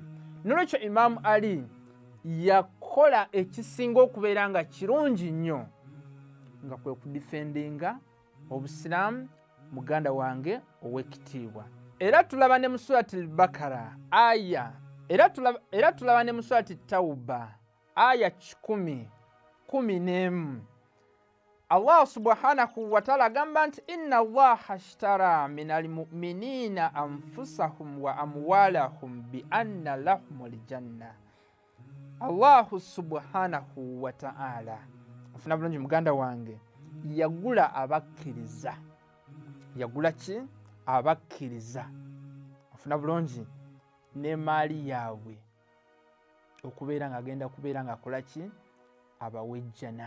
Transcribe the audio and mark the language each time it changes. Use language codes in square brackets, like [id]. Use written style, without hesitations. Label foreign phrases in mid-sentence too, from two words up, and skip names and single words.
[lg] N'olwekyo Imam Ali yakola ekisinga okubeera nga kirungi nnyo, nga kwe kudifendinga Obusiraamu, muganda wange ow'ekitiibwa. Era tulaba ne mu surati al-Bakara era tulaba ne mu surati Tawba aya 10:11. [ar] الله سبحانه وتعالى [lg] agamba nti [ar] إن الله اشترى من المؤمنين أنفسهم وأموالهم بأن لهم الجنة. الله سبحانه وتعالى, [lg] afuna bulungi muganda wange, yagula abakkiriza. Yagula ki? Abakkiriza. Afuna bulungi ne maali yaabwe okubeera nga agenda kubeera nga akola ki? Abawejjana.